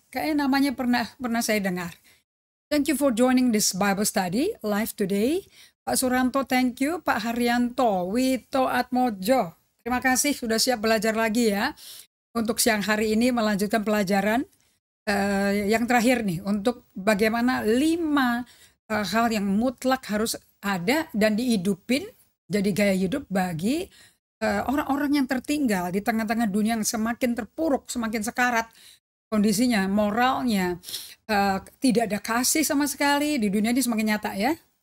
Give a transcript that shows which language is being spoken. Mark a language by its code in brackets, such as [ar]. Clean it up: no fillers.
[id] Kayaknya namanya pernah saya dengar. [en] Thank you for joining this Bible study live today. Pak Suranto, thank you. Pak Haryanto, Wito Atmojo. [id] Terima kasih sudah siap belajar lagi ya. Untuk siang hari ini melanjutkan pelajaran yang terakhir nih. Untuk bagaimana 5 hal yang mutlak harus ada dan dihidupin. Jadi gaya hidup bagi orang-orang yang tertinggal di tengah-tengah dunia yang semakin terpuruk, semakin sekarat kondisinya, moralnya, tidak ada kasih sama sekali di dunia ini semakin nyata ya.